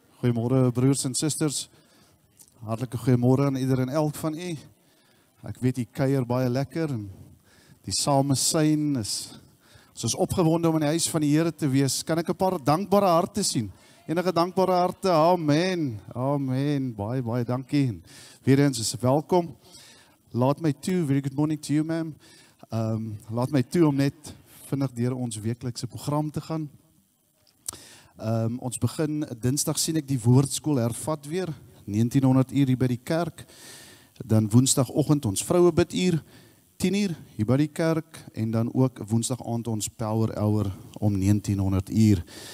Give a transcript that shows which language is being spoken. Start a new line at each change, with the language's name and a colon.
Afrikaans: Goeiemôre broers en susters. Hartlike goeiemôre aan ieder en elk van u. Ek weet u kuier baie lekker en die samesyn is ons is opgewonde om in die huis van die Here te wees. Kan ek 'n paar dankbare harte sien? Enige dankbare harte? Amen. Amen. Baie dankie. Weer eens is welkom. Laat my toe,
English: very good morning to you ma'am.
Afrikaans: Laat my toe om net vinnig deur ons weeklikse program te gaan. Ons begin Dinsdag sien ek die woordskool hervat weer, 1900 uur hier by die kerk. Dan Woensdagoggend ons vroue biduur, 10 uur hier by die kerk. En dan ook Woensdag aand ons power hour om 1900 uur.